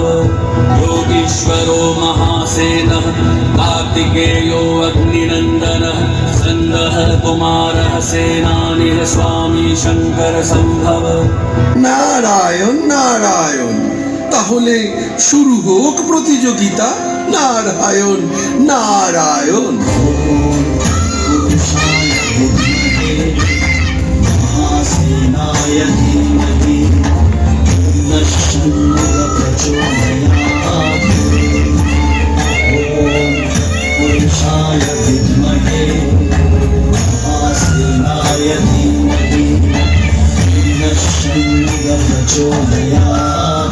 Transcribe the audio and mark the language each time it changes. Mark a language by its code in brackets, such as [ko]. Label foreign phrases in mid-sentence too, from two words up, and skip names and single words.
[sa] योगीश्वरो महासेनः कार्तिकेयो अग्निनन्दनः सन्दः कुमारः सेनानिः स्वामी शङ्कर सम्भव। [bn] নারায়ণ নারায়ণ। তাহলে শুরু হোক প্রতিযোগিতা। নারায়ণ নারায়ণ। [sa] महासेनाय धीमहि नश्चिन्नः प्रचोदयात्। ॐ पुरुषाय विद्महे महासेनाय धीमहि नश्चिन्नः प्रचोदयात्।